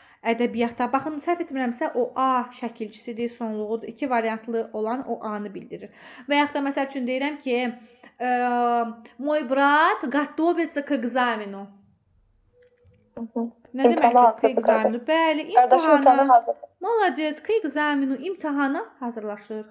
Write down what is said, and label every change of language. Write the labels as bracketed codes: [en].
[az] Ədəbiyyata baxın, səhv etmirəmsə o A şəkilçisidir, sonluğudur. İki variantlı olan o A-nı bildirir. Və yaxud da məsəl üçün deyirəm ki, [ru] мой брат готовится к экзамену. [az] Nə deməkdir [ru] k экзамену? [az] Bəli, imtahana. Malacız, [ru] k экзамену, [az] imtahana hazırlaşır.